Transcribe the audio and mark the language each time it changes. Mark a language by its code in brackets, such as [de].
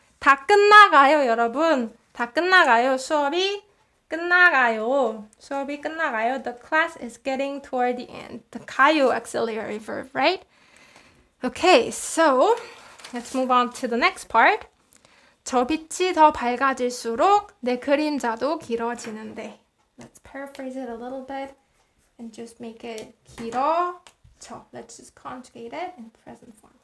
[ko] 다 끝나가요, 여러분. 다 끝나가요. 수업이 끝나가요. 수업이 끝나가요. [en] The class is getting toward the end. The 가요 auxiliary verb, right? Okay, so let's move on to the next part. [ko] 저 빛이 더 밝아질수록 내 그림자도 길어지는데. [en] Let's paraphrase it a little bit and just make it 길어져. Let's just conjugate it in present form.